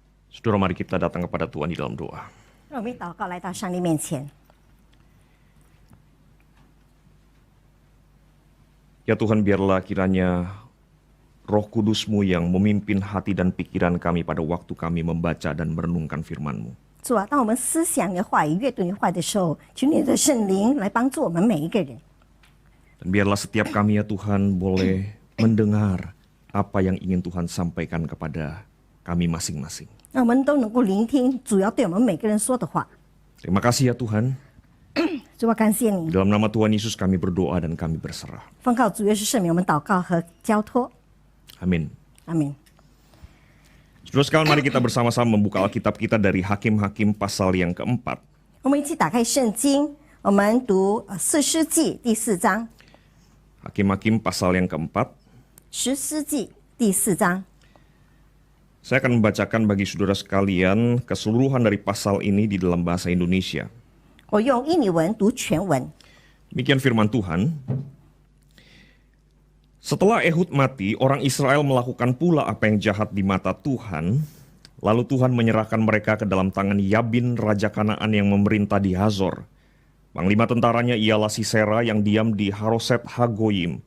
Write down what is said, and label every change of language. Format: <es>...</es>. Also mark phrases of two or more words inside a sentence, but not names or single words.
<id>Saudara, mari kita datang kepada Tuhan di dalam doa.</id> <zh>让我们一祷告来到上帝面前。</zh> <id>Ya Tuhan, biarlah kiranya Roh Kudus-Mu yang memimpin hati dan pikiran kami pada waktu kami membaca dan merenungkan firman-Mu.</id> <zh>主啊，当我们思想你的话语、阅读你的话语的时候，求你的圣灵来帮助我们每一个人。</zh> <id>Dan biarlah setiap kami ya Tuhan boleh mendengar apa yang ingin Tuhan sampaikan kepada kami masing-masing.</id> <zh>让我们都能够聆听主要对我们每个人说的话。</zh> <id>Terima kasih ya Tuhan.</id> <zh>主啊，感谢你，</zh> <id>Dalam nama Tuhan Yesus kami berdoa dan kami berserah.</id> <zh>奉靠主耶稣圣名，我们祷告和交托。</zh> <id>Amin.</id> <zh>阿门。</zh> <id>Saudara sekalian, mari kita bersama-sama membuka Alkitab kita dari Hakim-Hakim pasal yang keempat.</id> <zh>我们一起打开圣经，我们读士师记第4章。</zh> <id>Hakim-Hakim pasal yang keempat.</id> <zh>士师记第4章，</zh> <id>Saya akan membacakan bagi saudara sekalian keseluruhan dari pasal ini di dalam bahasa Indonesia.</id> <zh>我用印尼文读全文。</zh> <id>Demikian firman Tuhan. Setelah Ehud mati, orang Israel melakukan pula apa yang jahat di mata Tuhan. Lalu Tuhan menyerahkan mereka ke dalam tangan Yabin, Raja Kanaan yang memerintah di Hazor. Panglima tentaranya ialah Sisera yang diam di Haroset Hagoyim.</id>